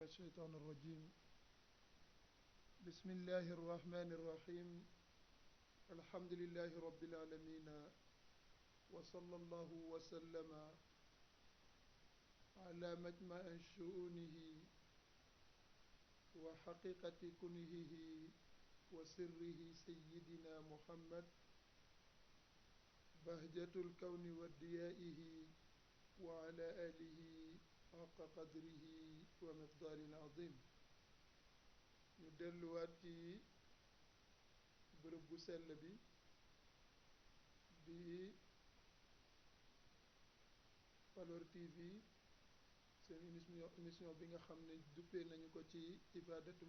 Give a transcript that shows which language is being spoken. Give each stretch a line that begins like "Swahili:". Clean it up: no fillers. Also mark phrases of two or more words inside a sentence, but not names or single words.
Arabic: الشيطان الرجيم بسم الله الرحمن الرحيم الحمد لله رب العالمين وصلى الله وسلم على مجمع شؤونه وحقيقة كنهه وسره سيدنا محمد بهجة الكون وديائه وعلى آله حق قدره ومقدار عظيم
Wolof: ñu delluwaat ci bërëb bu sell bi di Valor TV seen émission bi nga xam ne duppee nañu ko ci ibadatul